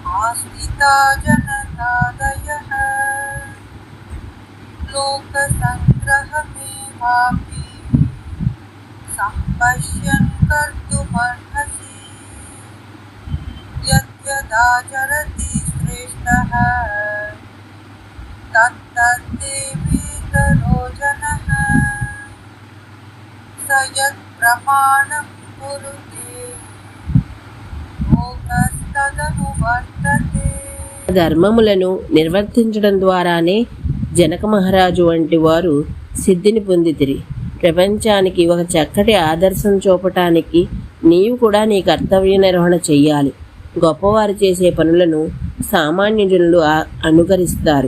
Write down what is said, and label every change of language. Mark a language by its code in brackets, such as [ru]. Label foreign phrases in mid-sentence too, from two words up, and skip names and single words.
[sa] आस्थिता जनतादयः लोकसङ्ग्रहमेवापि सम्पश्यन् कर्तुमर्हसि यद्यदाचरति श्रेष्ठः तत्तद्देवेतरो जनः स यत्प्रमाणं कुरुते लोकस्तदनुवर्तते. [te] ధర్మములను నిర్వర్తించడం ద్వారానే జనక మహారాజు వంటి వారు సిద్ధిని పొందితిరి. ప్రపంచానికి ఒక చక్కటి ఆదర్శం చూపటానికి నీవు కూడా నీ కర్తవ్య నిర్వహణ చెయ్యాలి. గొప్పవారు చేసే పనులను సామాన్య జనులు అనుకరిస్తారు.